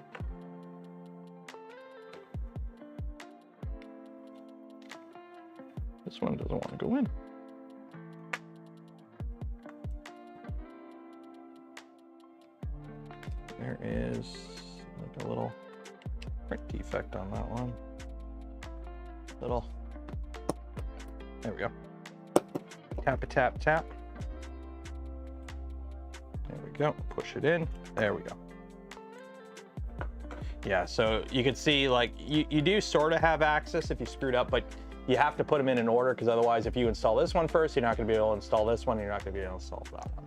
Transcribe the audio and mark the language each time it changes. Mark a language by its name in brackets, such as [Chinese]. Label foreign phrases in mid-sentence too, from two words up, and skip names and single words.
[English] This one doesn't want to go in. There is like a little print defect on that one. Little. There we go. Tap a tap tap. There we go. Push it in. There we go. Yeah, so you can see like you do sort of have access if you screwed up, but you have to put them in order because otherwise if you install this one first, you're not going to be able to install this one, you're not going to be able to install that one.